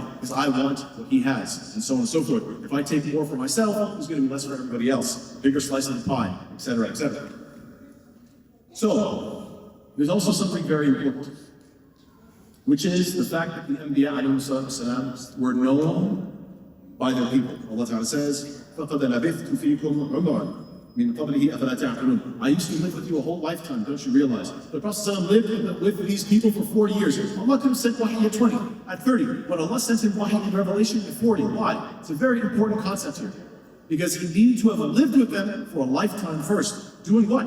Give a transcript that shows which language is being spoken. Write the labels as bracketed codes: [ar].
[en] Because I want what he has, and so on and so forth. If I take more for myself, there's going to be less for everybody else. Bigger slice of the pie, etc., etc. So, there's also something very important, which is the fact that the Anbiya were known by their people. [ar] Allah Ta'ala says, فَقَدْ لَبِثْتُ فِيكُمْ عُمْرًا مِنْ قَبْلِهِ أَفَلَا تَعْقِلُونَ. [en] I used to live with you a whole lifetime, don't you realize? The Prophet lived with these people for 40 years. Allah could have sent wahi at 20, at 30, but Allah sent him wahi in Revelation at 40. Why? It's a very important concept here. Because he needed to have lived with them for a lifetime first. Doing what?